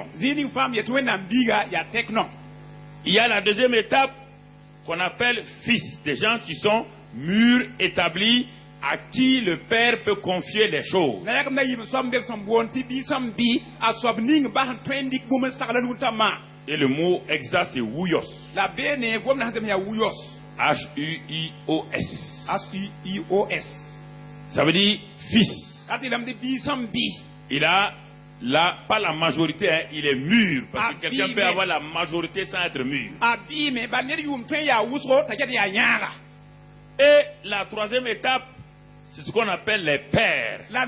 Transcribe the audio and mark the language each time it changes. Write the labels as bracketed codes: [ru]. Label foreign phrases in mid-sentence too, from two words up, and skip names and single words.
[fr] Il y a la deuxième étape qu'on appelle fils. Des gens qui sont mûrs, établis, à qui le Père peut confier les choses. Et le mot exact, c'est Huyos. H-U-I-O-S. H-U-I-O-S. Ça veut dire fils. Il a pas la majorité, hein, il est mûr. Parce que quelqu'un peut avoir la majorité sans être mûr. Et la troisième étape, c'est ce qu'on appelle les pères.